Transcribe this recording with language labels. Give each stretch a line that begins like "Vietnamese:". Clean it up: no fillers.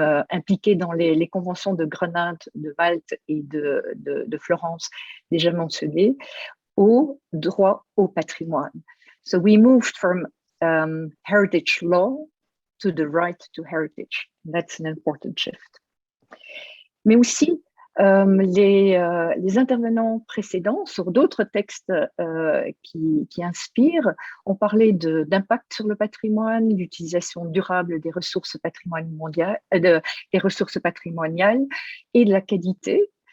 French: impliqué dans les conventions de Grenade, de Malte et de Florence déjà mentionnées, au droit au patrimoine.
English: So we moved from heritage law to the right to heritage. That's an important shift.
French: Mais aussi, les intervenants précédents sur d'autres textes qui inspirent ont parlé d'impact sur le patrimoine, d'utilisation durable des ressources patrimoniales, et de la qualité.